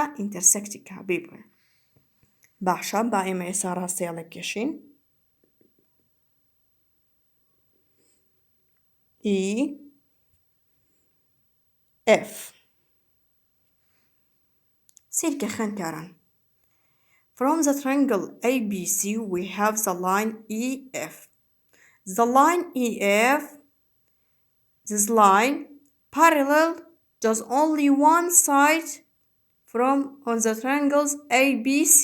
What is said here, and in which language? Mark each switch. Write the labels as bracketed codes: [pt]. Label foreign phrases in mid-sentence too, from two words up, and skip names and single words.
[ckb] ئینتەرسەکتی بکە بێ. باشە، با ئێمە ئێستا ڕاستەهێڵێک کێشین. E, F. سیرکە خوێندکاران. [en] From the triangle ABC we have the line EF. The line EF, this line parallel just only one side from on the triangles ABC.